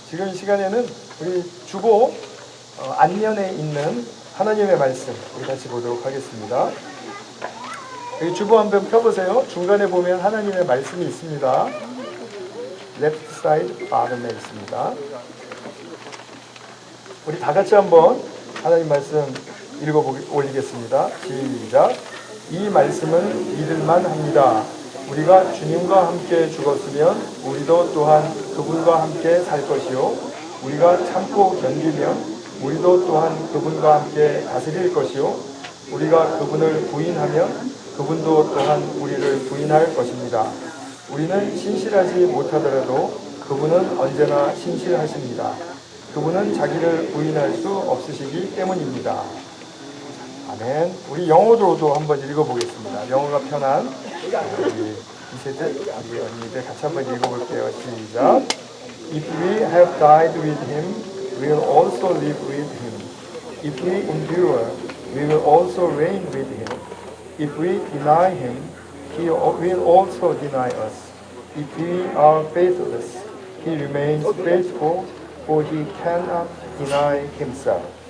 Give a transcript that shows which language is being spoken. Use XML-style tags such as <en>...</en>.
<ko>지금 이 시간에는 우리 주보 앞면에 있는 하나님의 말씀 우리 같이 보도록 하겠습니다. 여기 주보 한번 펴보세요. 중간에 보면 하나님의 말씀이 있습니다.</ko> <en>Left side bottom에</en> <ko>있습니다. 우리 다 같이 한번 하나님 말씀 올리겠습니다. 시작. 이 말씀은 믿을만 합니다. 우리가 주님과 함께 죽었으면 우리도 또한 그분과 함께 살 것이요 우리가 참고 견디면 우리도 또한 그분과 함께 다스릴 것이요 우리가 그분을 부인하면 그분도 또한 우리를 부인할 것입니다. 우리는 신실하지 못하더라도 그분은 언제나 신실하십니다. 그분은 자기를 부인할 수 없으시기 때문입니다. 아멘. 우리 영어로도 한번 읽어보겠습니다. 영어가 편한 우리 이세들, 우리 언니들 같이 한번 읽어볼게요. 시작.</ko> <en>If we have died with him, we will also live with him. If we endure, we will also reign with him. If we deny him, he will also deny us. If we are faithless, he remains faithful, for he cannot deny himself.</en>